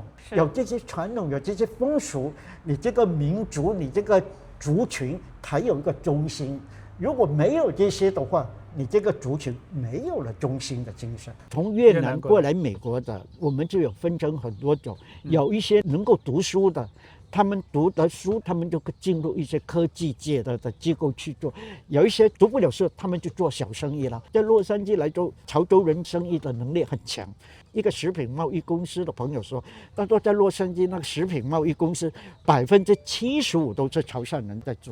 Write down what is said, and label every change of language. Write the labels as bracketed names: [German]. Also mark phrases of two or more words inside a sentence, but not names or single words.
[Chinese] 有這些傳統，有這些風俗，你這個民族，你這個族群才有一個中心。如果沒有這些的話，你這個族群沒有了中心的精神。從越南過來美國的，我們就有分成很多種，有一些能夠讀書的。他們讀的書，他們就進入一些科技界的機構去做；有一些讀不了書，他們就做小生意了。在洛杉磯來做潮州人生意的能力很強。一個食品貿易公司的朋友說，他說在洛杉磯那個食品貿易公司75%都是潮汕人在做。